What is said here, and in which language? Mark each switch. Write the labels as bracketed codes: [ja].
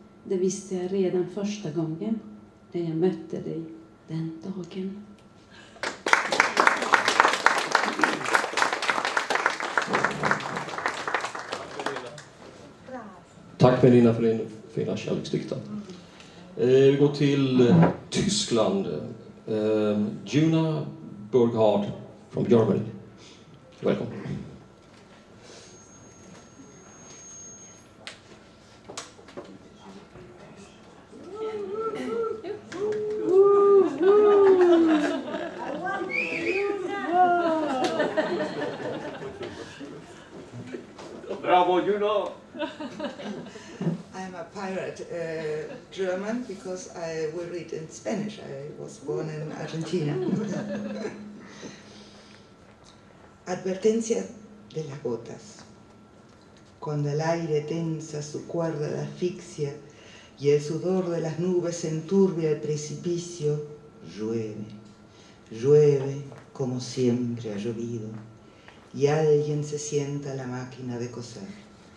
[sv] Det visste jag redan första gången när jag mötte dig den dagen. Tack Medina för din fina kärleksdikta. Vi går till Tyskland. [en] Juna Burghard from Germany. [sv] Välkommen. Bravo, Juno! [en] I'm a pirate, German, because I will read in Spanish. I was born in Argentina. [es] Advertencia de las gotas. Cuando el aire tensa su cuerda de asfixia y el sudor de las nubes enturbia el precipicio, llueve, llueve como siempre ha llovido, y alguien se sienta a la máquina de coser.